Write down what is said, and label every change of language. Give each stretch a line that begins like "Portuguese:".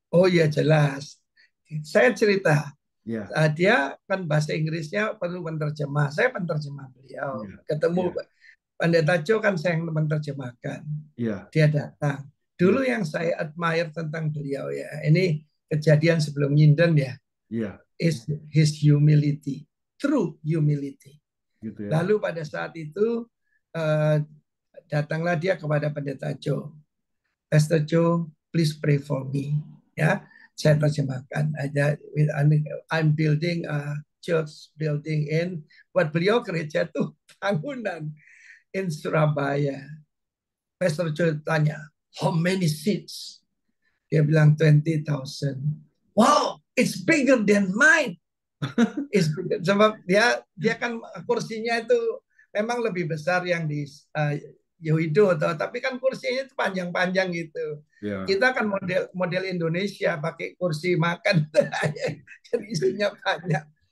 Indonesian: oh iya jelas. Saya cerita, Ya, dia kan bahasa Inggrisnya perlu penerjemah. Saya penerjemah beliau. ya, Ketemu ya, Pendeta Jo kan saya yang menerjemahkan. ya, Dia datang. Dulu ya, yang saya admire tentang beliau ya, ini kejadian sebelum nyinden ya, ya,
English: is his humility, true humility.
Indonesian: gitu ya. Lalu pada saat itu eh, datanglah dia kepada Pendeta Jo.
English: Pastor Joe, please pray for me.
Indonesian: Ya, saya terjemahkan aja.
English: I'm building a church building in.
Indonesian: Buat beliau gereja tuh bangunan
English: in Surabaya.
Indonesian: Pastor Joe tanya,
English: how many seats?
Indonesian: Dia bilang 20,000.
English: Wow, it's bigger than mine.
Indonesian: It's sebab dia kan kursinya itu memang lebih besar yang di Yoido toh, tapi kan kursinya itu panjang-panjang gitu. Ya. Kita kan model model Indonesia pakai kursi makan kan isinya banyak.